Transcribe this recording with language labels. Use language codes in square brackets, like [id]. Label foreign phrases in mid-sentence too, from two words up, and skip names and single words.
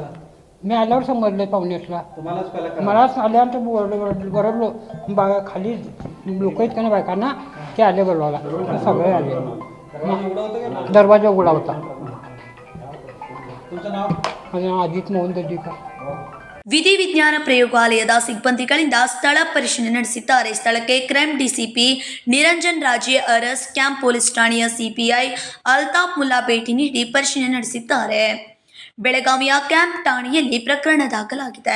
[mr] मी आल्यावर समजलं 8:30ला. तुम्हालाच पहिला कळालं? मलाच आल्यानंतर बरडलो. खाली लोक आहेत का ना बायकांना, ते आले बोलवायला. सगळे आले. दरवाजा उघडा होता. तुमचं नाव? माझं नाव अजित मोहन दर्डीकर. [kn] ವಿಧಿವಿಜ್ಞಾನ ಪ್ರಯೋಗಾಲಯದ ಸಿಬ್ಬಂದಿಗಳಿಂದ ಸ್ಥಳ ಪರಿಶೀಲನೆ ನಡೆಸಿದ್ದಾರೆ. ಸ್ಥಳಕ್ಕೆ ಕ್ರೈಮ್ ಡಿಸಿಪಿ ನಿರಂಜನ್ ರಾಜೆ ಅರಸ್, ಕ್ಯಾಂಪ್ ಪೊಲೀಸ್ ಠಾಣೆಯ ಸಿಪಿಐ ಅಲ್ತಾಫ್ ಮುಲ್ಲಾ ಭೇಟಿ ನೀಡಿ ಪರಿಶೀಲನೆ ನಡೆಸಿದ್ದಾರೆ. ಬೆಳಗಾವಿಯ ಕ್ಯಾಂಪ್ ಠಾಣೆಯಲ್ಲಿ ಪ್ರಕರಣ ದಾಖಲಾಗಿದೆ.